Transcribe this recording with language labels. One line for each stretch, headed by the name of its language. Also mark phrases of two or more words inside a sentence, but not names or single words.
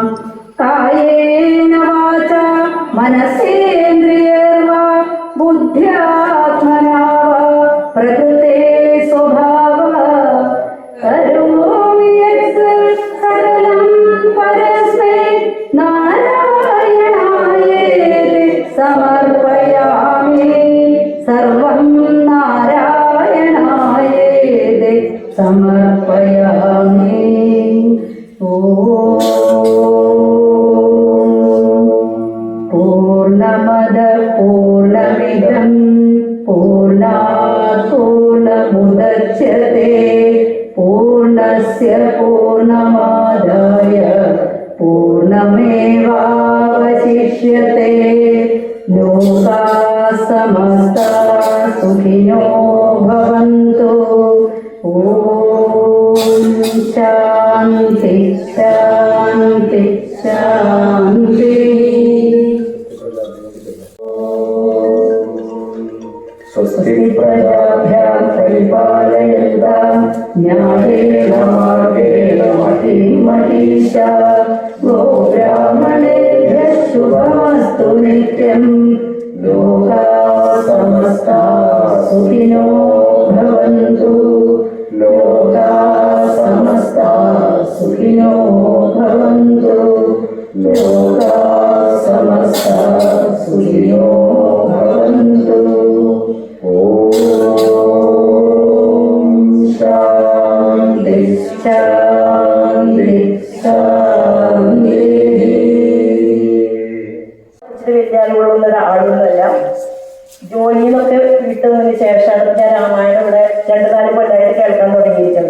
Sanskrit: കായേന വാചാ മനസേന്ദ്രിയർവാ ബുദ്ധ്യാത്മനാ വാ പ്രകൃതേ സ്വഭാവഃ കരോമി യത്സകലം പരസ്മൈ നാരായണായേതി സമർപ്പയാമി സർവം നാരായണായേതി സമർപ്പയാമി. പൂർണ്ണമദ പൂർണ്ണമിദം പൂർണ്ണാത് പൂർണ്ണമുദച്യത്തെ പൂർണ്ണസ്യ പൂർണ്ണമാദായ പൂർണ്ണമേവാവശിഷ്യത്തെ. ലോകാഃ സമസ്താഃ സുഖിനോ ഭവന്തു. ഓം ശാന്തി ശാന്തി ശാന്തി. സ്വസ്തി പ്രജാഭ്യാം പരിപാലയന്താം ന്യായേന മാർഗേണ മഹിം മഹീഷാ. ഗോബ്രാഹ്മണേഭ്യഃ ശുഭമസ്തു നിത്യം. ലോകാഃ സമസ്താഃ സുഖിനോ ഭവന്തു. ലോകാഃ സമസ്താഃ സുഖിനോ ഭവന്തു. ലോകാഃ സമസ്താഃ സുഖിനോ ഭവന്തു. ഓം ശാന്തി ശാന്തി ശാന്തി.
Malayalam: വിദ്യാലയമുള്ള ഒരാളൊന്നുമല്ല. ജോലിയിൽ നിന്നൊക്കെ വിട്ടതിന് ശേഷമാണ് ഞാൻ രാമായണം ഇവിടെ 2-4 കൊല്ലമായിട്ട് കേൾക്കാൻ തുടങ്ങിയിരിക്കുന്നത്.